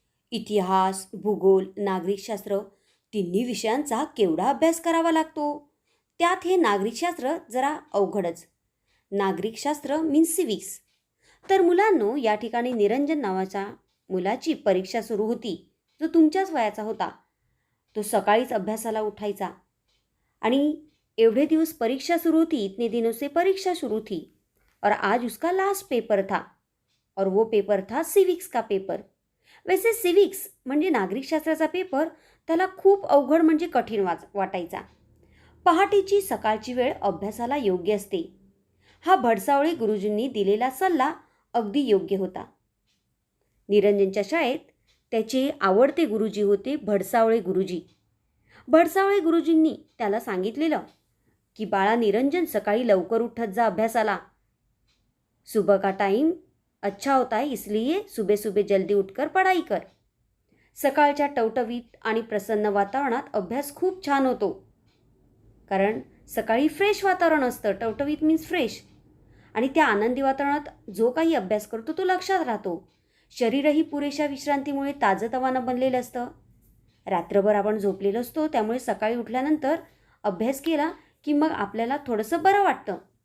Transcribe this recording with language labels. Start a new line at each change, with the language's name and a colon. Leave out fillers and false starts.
Marathi: इतिहास, भूगोल, नागरिकशास्त्र तिन्ही विषयांचा केवढा अभ्यास करावा लागतो. त्यात हे नागरिकशास्त्र जरा अवघडच. नागरिकशास्त्र
English: Means civics.
Marathi: तर मुलांनो, या ठिकाणी निरंजन नावाच्या मुलाची परीक्षा सुरू होती, जो तुमच्याच वयाचा होता. तो सकाळीच अभ्यासाला उठायचा आणि एवढे दिवस
Hindi: परीक्षा शुरू थी, इतने दिनों से परीक्षा शुरू थी, और आज उसका लास्ट पेपर था, और वो पेपर था सिविक्स का पेपर.
Marathi: वैसे सिविक्स म्हणजे नागरिकशास्त्राचा पेपर त्याला खूप अवघड म्हणजे कठीण वाटायचा. पहाटेची सकाळची वेळ अभ्यासाला योग्य असते. हा भडसावळे गुरुजींनी दिलेला सल्ला अगदी योग्य होता. निरंजनच्या शाळेत त्याचे आवडते गुरुजी होते भडसावळे गुरुजी. भडसावळे गुरुजींनी त्याला सांगितलेलं की बाळा निरंजन, सकाळी लवकर उठत जा अभ्यासाला.
Hindi: सुबह का टाइम अच्छा होता है, इसलिए सुबह सुबह जल्दी उठकर पढ़ाई कर.
Marathi: सकाळच्या टवटवीत आणि प्रसन्न वातावरणात अभ्यास खूप छान होतो, कारण सकाळी फ्रेश वातावरण असतं. टवटवीत
English: Means fresh.
Marathi: आणि त्या आनंदी वातावरणात जो काही अभ्यास करतो तो लक्षात राहतो. शरीरही पुरेशा विश्रांतीमुळे ताजंतवानं बनलेलं असतं. रात्रभर आपण झोपलेलो असतो, त्यामुळे सकाळी उठल्यानंतर अभ्यास केला की मग आपल्याला थोडंसं बरं वाटतं.